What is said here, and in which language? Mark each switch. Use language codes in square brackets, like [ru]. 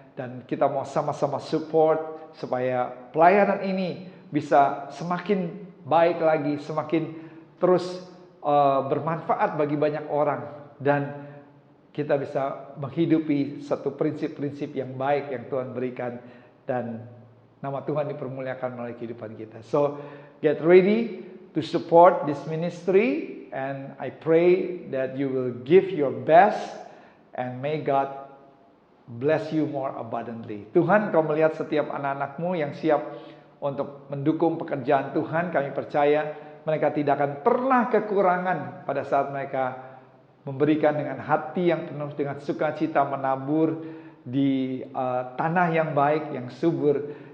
[id] Dan kita mau sama-sama support supaya pelayanan ini bisa semakin baik lagi, semakin terus bermanfaat bagi banyak orang. Dan kita bisa menghidupi satu prinsip-prinsip yang baik yang Tuhan berikan. Dan nama Tuhan dipermuliakan melalui kehidupan kita. [en] So, get ready to support this ministry. And I pray that you will give your best. And may God bless you more abundantly. [id] Tuhan, Kau melihat setiap anak-anak-Mu yang siap untuk mendukung pekerjaan Tuhan. Kami percaya mereka tidak akan pernah kekurangan pada saat mereka memberikan dengan hati yang penuh dengan sukacita, menabur di tanah yang baik, yang subur.